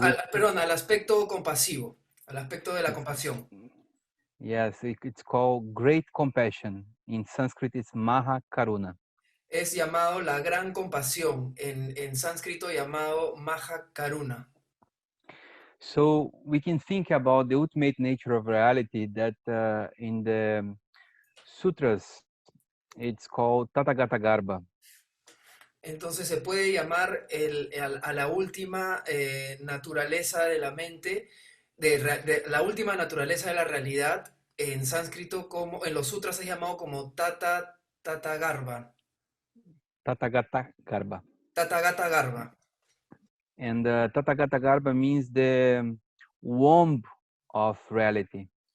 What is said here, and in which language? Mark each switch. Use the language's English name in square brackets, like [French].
[Spanish] Perdón, al aspecto compasivo, al aspecto de la compasión. [English] Yes, it's called great compassion. In Sanskrit, it's Mahakaruna. [Spanish] Es llamado la gran compasión, en sánscrito llamado Maha Karuna. [English] So we can think about the ultimate nature of reality that in the sutras, it's called Tathagata Garbha. [Spanish] Entonces se puede llamar a la última naturaleza de la mente, de la última naturaleza de la realidad, en sánscrito, como en los sutras es llamado como Tata Garbha. Tathagata Garbha. Tathagata Garbha. [English] And Tathagata Garbha means the womb of reality.